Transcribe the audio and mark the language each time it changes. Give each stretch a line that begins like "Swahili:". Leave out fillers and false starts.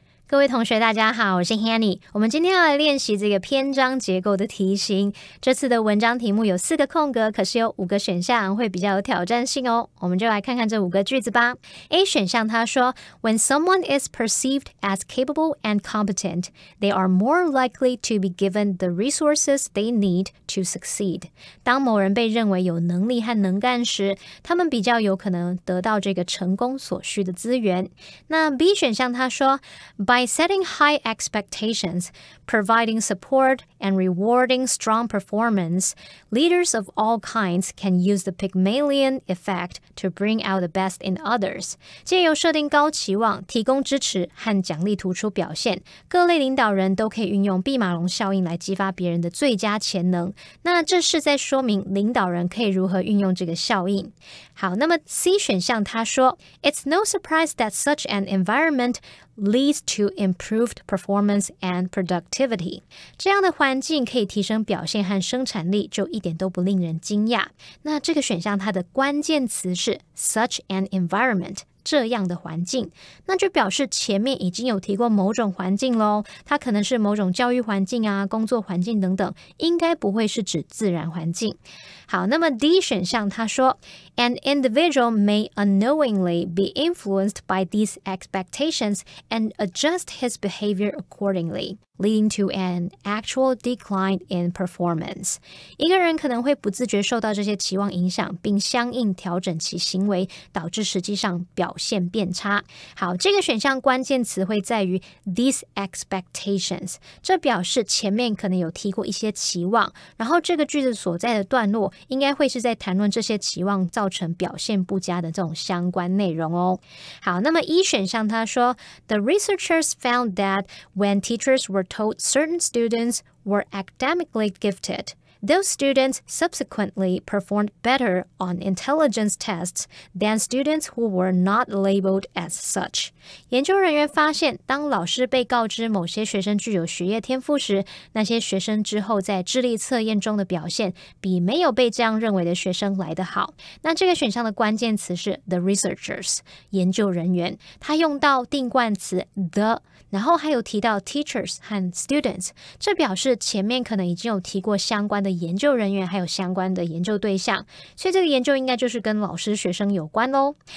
Chinese: 各位同学大家好，我是 Hanny。我们今天要来练习这个篇章结构的题型。这次的文章题目有4个空格，可是有5个选项，会比较有挑战性哦。我们就来看看这5个句子吧。
English: A
Chinese: 选项他说
English: When someone is perceived as capable and competent, they are more likely to be given the resources they need to succeed.
Chinese: 当某人被认为有能力和能干时，他们比较有可能得到这个成功所需的资源。那 B 选项他说
English: By setting high expectations, providing support, and rewarding strong performance, leaders of all kinds can use the Pygmalion effect to bring out the best in others.
Chinese: 借由设定高期望，提供支持和奖励突出表现，各类领导人都可以运用毕马龙效应来激发别人的最佳潜能。那这是在说明领导人可以如何运用这个效应。好，那么 C 选项他说
English: It's no surprise that such an environment leads to improved performance and productivity.
Chinese: 这样的环境可以提升表现和生产力，就一点都不令人惊讶。那这个选项它的关键词是
English: such an environment。
Chinese: 这样的环境，那就表示前面已经有提过某种环境咯，它可能是某种教育环境啊、工作环境等等，应该不会是指自然环境。好，那么 D 选项他说
English: An individual may unknowingly be influenced by these expectations and adjust his behavior accordingly, leading to an actual decline in performance.
Chinese: 一个人可能会不自觉受到这些期望影响，并相应调整其行为，导致实际上表现变差。好，这个选项关键词会在于
English: these expectations，
Chinese: 这表示前面可能有提过一些期望，然后这个句子所在的段落应该会是在谈论这些期望造成表现不佳的这种相关内容哦。好，那么 E 选项他说
English: The researchers found that when teachers were told certain students were academically gifted, those students subsequently performed better on intelligence tests than students who were not labeled as such.
Chinese: 研究人员发现，当老师被告知某些学生具有学业天赋时，那些学生之后在智力测验中的表现比没有被这样认为的学生来得好。那这个选项的关键词是
English: the researchers，
Chinese: 研究人员，他用到定冠词 the， 然后还有提到 teachers 和 students， 这表示前面可能已经有提过相关的研究人员还有相关的研究对象，所以这个研究应该就是跟老师学生有关咯。